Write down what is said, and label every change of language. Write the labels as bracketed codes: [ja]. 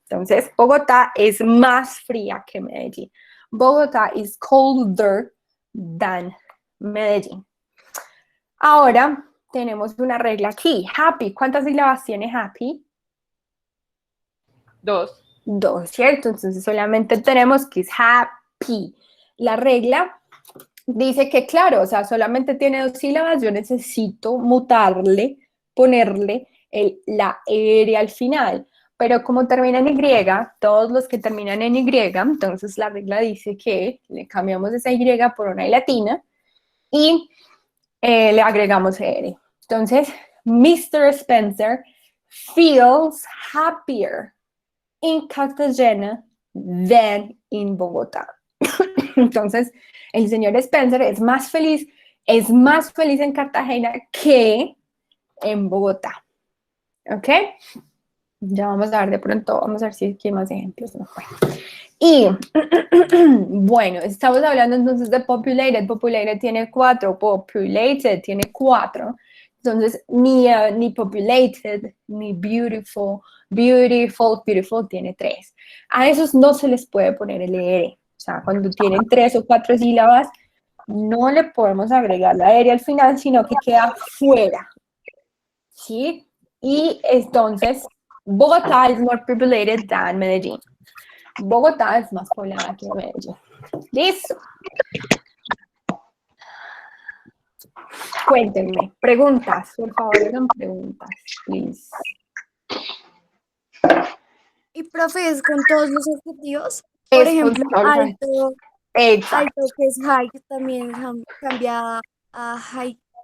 [es] Entonces, Bogotá es más fría que Medellín. [en] Bogotá is colder than Medellín. [es] Ahora tenemos una regla aquí. Happy. ¿Cuántas sílabas tiene happy? 2. 2, ¿cierto? Entonces solamente tenemos que es happy. La regla dice que, claro, o sea, solamente tiene 2 sílabas, yo necesito mutarle, ponerle la R al final. Pero como termina en Y, todos los que terminan en Y, entonces la regla dice que le cambiamos esa Y por una I latina y le agregamos R. Entonces, Mr. [en] Spencer feels happier in Cartagena than in Bogotá. [es] Entonces, el señor Spencer es más feliz en Cartagena que en Bogotá. ¿Ok? Ya vamos a ver de pronto, vamos a ver si aquí hay más ejemplos. No, bueno. Y, bueno, estamos hablando entonces de populated. Populated tiene 4, populated tiene 4. Entonces, ni populated, ni beautiful, beautiful tiene 3. A esos no se les puede poner el ER. O sea, cuando tienen 3 o 4 sílabas, no le podemos agregar la ER al final, sino que queda fuera. ¿Sí? [en] Y entonces, Bogotá is more populated than Medellín. [es] Bogotá es más poblada que Medellín. Listo. Cuéntenme. Preguntas, por favor, hagan preguntas, please. Y profe, ¿es con todos los adjetivos? Por ejemplo, alto, alto que es high, también cambia a high.